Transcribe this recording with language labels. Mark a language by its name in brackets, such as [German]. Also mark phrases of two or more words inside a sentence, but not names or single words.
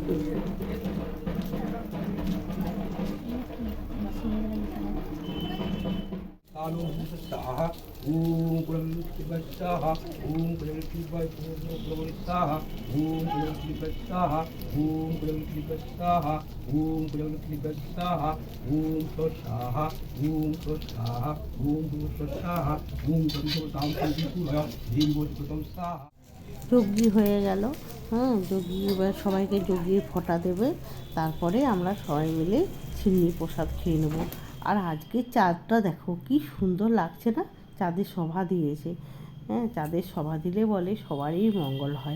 [Sanskrit] ओम पुरंदर ओम पुरंदर स्वाहा ओम पुरंदर स्वाहा ओम पुरंदर स्वाहा ओम पुरंदर स्वाहा ओम स्वाहा ओम स्वाहा ओम स्वाहा ओम स्वाहा। [Bangla] যজ্ঞী হয়ে গেল। যজ্ঞী এবার সবাইকে যজ্ঞীর ফোঁটা দেবে, তারপরে আমরা সবাই মিলে সিন্নি প্রসাদ খেয়ে নেব। আর আজকে চাঁদটা দেখো কি সুন্দর লাগছে না, চাঁদের সভা দিয়েছে। চাঁদের সভা দিলে বলে সবারই মঙ্গল হয়।